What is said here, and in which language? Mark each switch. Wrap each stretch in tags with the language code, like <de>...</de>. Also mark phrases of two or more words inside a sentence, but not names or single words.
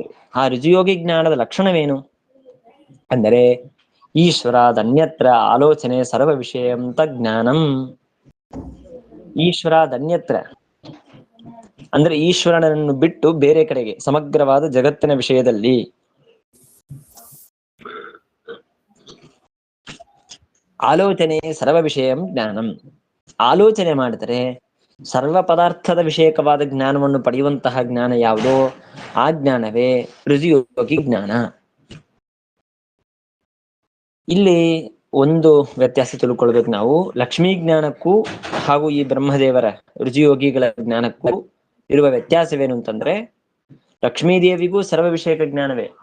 <kn>ಆ ರುಜುಯೋಗಿ ಜ್ಞಾನದ ಲಕ್ಷಣವೇನು ಅಂದರೆ</kn> <sa>ಈಶ್ವರಾದನ್ಯತ್ರ ಆಲೋಚನೆ ಸರ್ವ ವಿಷಯಂತ ಜ್ಞಾನಂ.</sa> <kn>ಈಶ್ವರಾದನ್ಯತ್ರ ಅಂದ್ರೆ ಈಶ್ವರನನ್ನು ಬಿಟ್ಟು ಬೇರೆ ಕಡೆಗೆ ಸಮಗ್ರವಾದ ಜಗತ್ತಿನ ವಿಷಯದಲ್ಲಿ</kn> <sa>ಆಲೋಚನೆ ಸರ್ವ ವಿಷಯಂ ಜ್ಞಾನಂ.</sa> <kn>ಆಲೋಚನೆ ಮಾಡಿದರೆ ಸರ್ವ ಪದಾರ್ಥದ ವಿಷಯಕವಾದ ಜ್ಞಾನವನ್ನು ಪಡೆಯುವಂತಹ ಜ್ಞಾನ ಯಾವುದೋ ಆ ಜ್ಞಾನವೇ ರುಜುಯೋಗಿ ಜ್ಞಾನ. ಇಲ್ಲಿ ಒಂದು ವ್ಯತ್ಯಾಸ ತಿಳ್ಕೊಳ್ಬೇಕು ನಾವು. ಲಕ್ಷ್ಮೀ ಜ್ಞಾನಕ್ಕೂ ಹಾಗೂ ಈ ಬ್ರಹ್ಮದೇವರ ರುಜುಯೋಗಿಗಳ ಜ್ಞಾನಕ್ಕೂ ಇರುವ ವ್ಯತ್ಯಾಸವೇನು ಅಂತಂದ್ರೆ, ಲಕ್ಷ್ಮೀದೇವಿಗೂ ಸರ್ವ ವಿಷಯಕ ಜ್ಞಾನವೇ.</kn>